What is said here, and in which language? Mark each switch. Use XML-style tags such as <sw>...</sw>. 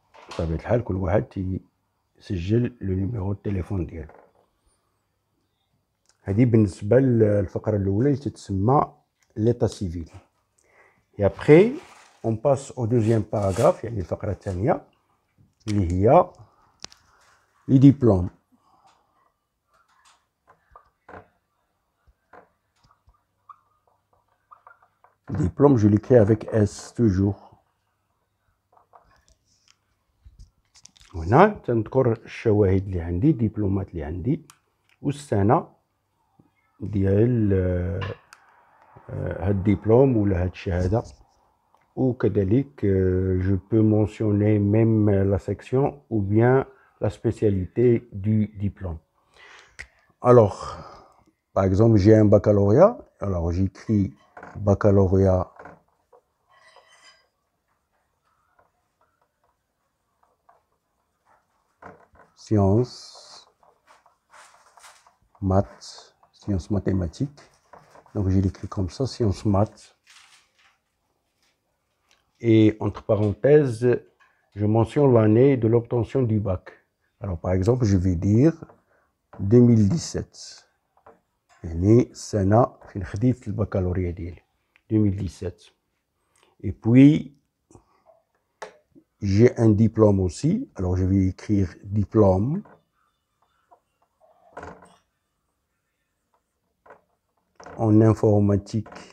<ar>بطبيعة الحال كل واحد يسجل لو نيميرو التليفون ديالو. هذه بالنسبة للفقرة الأولى اللي تتسمى</ar> <fr>l'état civil. Et après on passe au deuxième paragraphe</fr> <ar>يعني الفقرة الثانية اللي هي</ar> <fr>les diplômes. Diplôme, je l'écris avec S toujours.</fr> <ar>هنا تنذكر الشواهد اللي عندي، الدبلومات اللي عندي والسنة ديال هاد الدبلوم ولا هاد الشهادة. وكذلك</ar> <fr>je peux mentionner même la section ou bien la spécialité du diplôme. Alors, par exemple, j'ai un baccalauréat, alors j'écris baccalauréat sciences maths, sciences mathématiques. Donc je l'écris comme ça, sciences maths. Et entre parenthèses, je mentionne l'année de l'obtention du bac. Alors par exemple, je vais dire 2017.</fr> <ar>يعني السنة فين خديت البكالوريا ديالي 2017.</ar> <fr>Et puis j'ai un diplôme aussi. Alors je vais écrire diplôme en informatique.</fr>